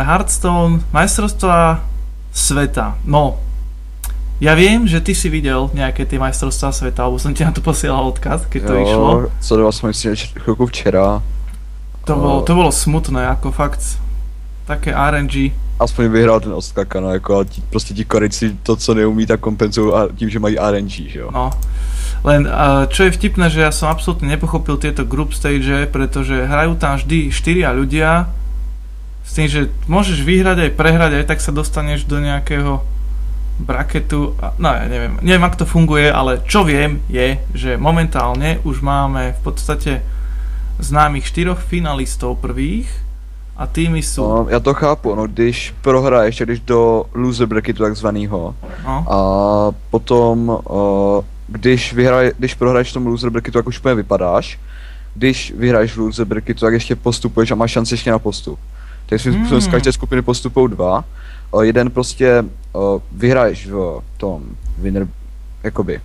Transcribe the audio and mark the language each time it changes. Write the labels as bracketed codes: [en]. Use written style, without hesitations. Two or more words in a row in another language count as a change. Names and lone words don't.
[sk] Hearthstone, majstrovstvá sveta. No, ja viem, že ty si videl nejaké tie majstrovstvá sveta, alebo som ti na to posielal odkaz, keď to išlo. Co som si chvíľku včera. To bolo smutné, ako fakt... Také RNG. [cs] Aspoň vyhrál ten Ostkaka, no jako prostě ti Korejci to, co neumí, tak kompenzujú tím, že mají RNG, že jo. No, [sk] len čo je vtipné, že ja som absolútne nepochopil tieto [en] group stage, [sk] pretože hrajú tam vždy 4 ľudia s tým, že môžeš vyhrať aj prehrať, aj tak sa dostaneš do nejakého braketu, no ja neviem ako to funguje, ale čo viem je, že momentálne už máme v podstate známych 4 finalistov prvých. [cs] A týmy sú... No, já to chápu, no když prohraješ, když do [en] loser bracketu [cs] takzvanýho. No. A potom, když prohraješ v tom [en] loser bracketu, [cs] tak už úplně vypadáš. Když vyhraješ v [en] loser bracketu, [cs] tak ještě postupuješ a máš šanci ještě na postup. Takže svým způsobem z každé skupiny postupují 2. Jeden prostě vyhraješ v tom winner, jakoby.